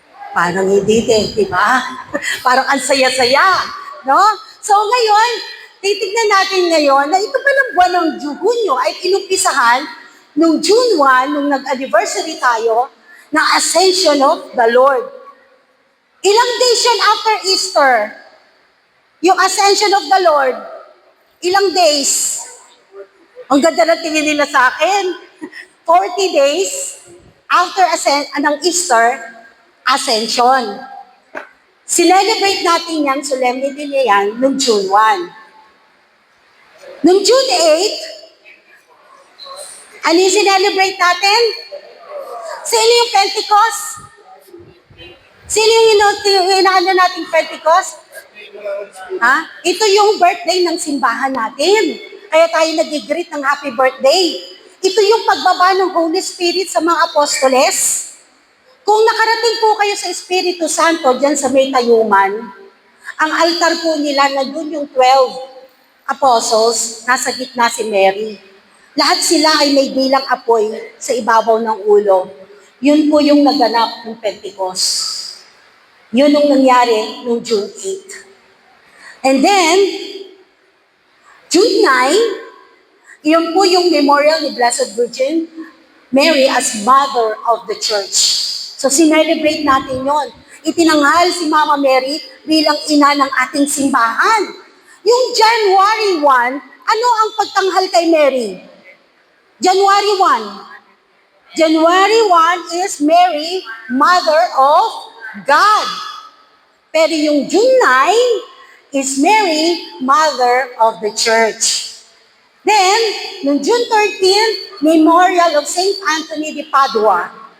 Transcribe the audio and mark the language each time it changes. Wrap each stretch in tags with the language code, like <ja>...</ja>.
<tl>Parang hindi din, di ba? Parang ang saya-saya, no? So ngayon, titignan natin ngayon na ito palang buwan ng Hunyo ay inumpisahan nung June 1, nung nag-anniversary tayo, ng Ascension of the Lord. Ilang days yun after Easter? Yung Ascension of the Lord, ilang days? Ang ganda ng tingin nila sa akin. 40 days after ng Easter, Ascension. Celebrate natin yan, solemnity niya yan, noong June 1. Noong June 8, ano yung celebrate natin? Sino yung Pentecost? Sino yung inaano nating Pentecost? Ha? Ito yung birthday ng simbahan natin. Kaya tayo nag-greet ng happy birthday. Ito yung pagbaba ng Holy Spirit sa mga apostoles. Kung nakarating po kayo sa Espiritu Santo dyan sa may tayuman, ang altar po nila, nandun yung 12 apostles, nasa gitna si Mary. Lahat sila ay may bilang apoy sa ibabaw ng ulo. Yun po yung naganap ng Pentecost. Yun yung nangyari noong June 8.</tl> <en>And then,</en> <tl>June 9, yun po yung memorial ni Blessed Virgin Mary</tl> <en>as Mother of the Church.</en> <tl>So, sinelebrate natin yon. Itinanghal si Mama Mary bilang ina ng ating simbahan. Yung January 1, ano ang pagtanghal kay Mary? January 1.</tl> <en>January 1 is Mary, Mother of God.</en> <tl>Pero yung</tl> <en>June 9 is Mary, Mother of the Church.</en> <tl>Then, noong June 13, Memorial of Saint Anthony de Padua.</tl>